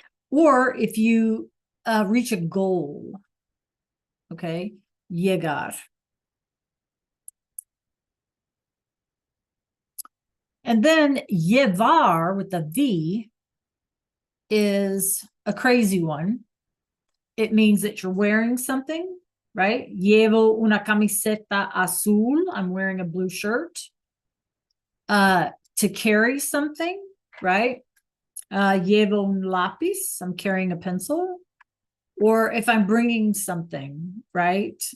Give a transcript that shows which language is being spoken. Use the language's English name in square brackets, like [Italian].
[English] Or if you reach a goal, okay, llegar. And then llevar with the V is a crazy one. It means that you're wearing something right? [Spanish] Llevo una camiseta azul. [English] I'm wearing a blue shirt. To carry something, right? [Spanish] Llevo un lápiz. [English] I'm carrying a pencil. Or if I'm bringing something, right?